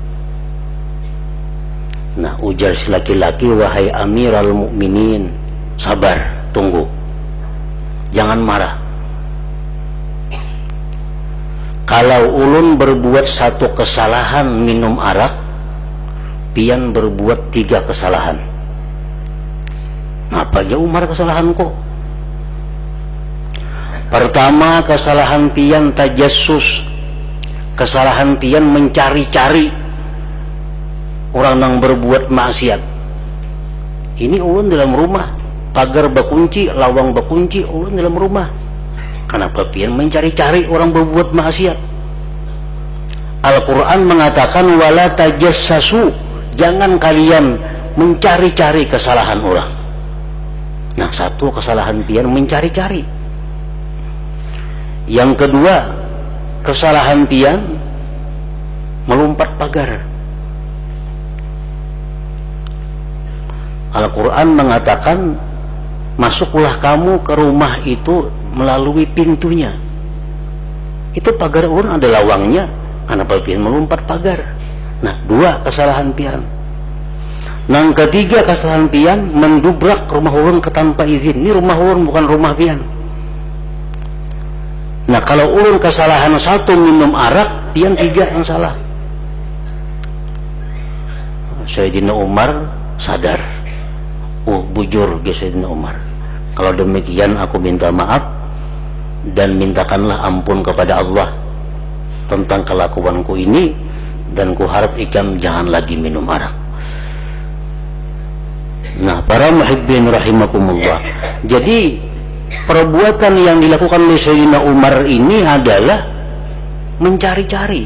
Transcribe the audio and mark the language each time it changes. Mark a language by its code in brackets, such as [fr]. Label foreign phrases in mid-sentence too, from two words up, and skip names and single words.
[bjn] Nah, ujar si laki-laki, wahai Amirul Mukminin, sabar, tunggu, jangan marah. Kalau ulun berbuat satu kesalahan minum arak, pian berbuat 3 kesalahan. Apa aja Umar kesalahan kok? Pertama, kesalahan pian tajassus, kesalahan pian mencari-cari orang yang berbuat maksiat. Ini ulun dalam rumah, pagar bakunci, lawang bakunci, ulun dalam rumah. Kenapa pian mencari-cari orang berbuat maksiat? [id] Al-Quran mengatakan [ar] ولا تجسسوا, [id] jangan kalian mencari-cari kesalahan orang. [bjn] Nah, satu kesalahan pian mencari-cari. Yang kedua, kesalahan pian melompat pagar. [id] Al-Quran mengatakan masuklah kamu ke rumah itu melalui pintunya. [bjn] Itu pagar ulun ada lawangnya, kenapa pian melompat pagar? Nah, dua kesalahan pian. Yang ketiga kesalahan pian mendubrak rumah ulun ke tanpa izin. Ini rumah ulun bukan rumah pian. Nah, kalau ulun kesalahan satu minum arak, pian tiga yang salah. Sayyidina Umar sadar, bujur ke Sayyidina Umar, [id] kalau demikian aku minta maaf dan mintakanlah ampun kepada Allah tentang kelakuanku ini, dan ku harap ikam jangan lagi minum arak. Nah, para [ar] محبين رحمكم الله, [id] jadi perbuatan yang dilakukan oleh Sayyidina Umar ini adalah mencari-cari.